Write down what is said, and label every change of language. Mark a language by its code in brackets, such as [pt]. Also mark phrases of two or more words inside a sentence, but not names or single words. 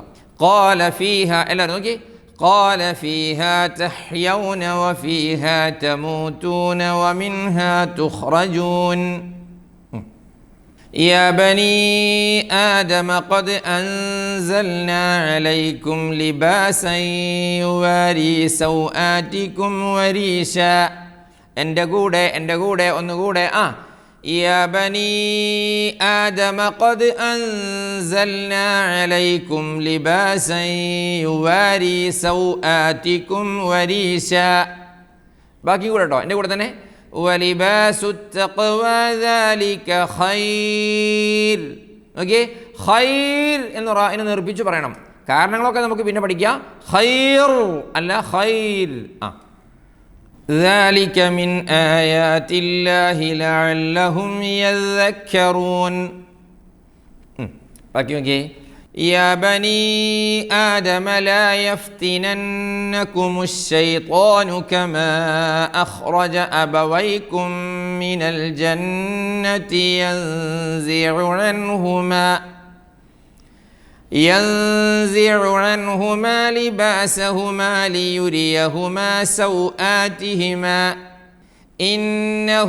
[ar] قال فيها إلا نوكي قال فيها تحيون وفيها تموتون ومنها تخرجون. يا بني آدم قد أنزلنا عليكم لباسا يواري سوآتكم وريشا [ml] എൻ്റെ കൂടെ ഒന്നുകൂടെ [ar] يا بني آدم قد أنزلنا عليكم لباسا يواري سوآتكم وريشا [ml] ബാക്കി കൂടെ കേട്ടോ എൻ്റെ കൂടെ തന്നെ [ar] ولباس التقوى ذلك خير. [ml] ഓക്കെ, ഖൈർ എന്ന് റാഇനെ നിർപ്പിച്ച് പറയണം. കാരണങ്ങളൊക്കെ നമുക്ക് പിന്നെ പഠിക്കാം. ഖൈർ അല്ല ഖൈർ. [ar] ذلك من آيات الله لعلهم يذكرون. [ml] ബാക്കി നോക്കിയേ. [ar] يا بني آدم لا يفتننكم الشيطان كما أخرج أبويكم من الجنة ينزع عنهما لباسهما ليريهما سوآتهما إنه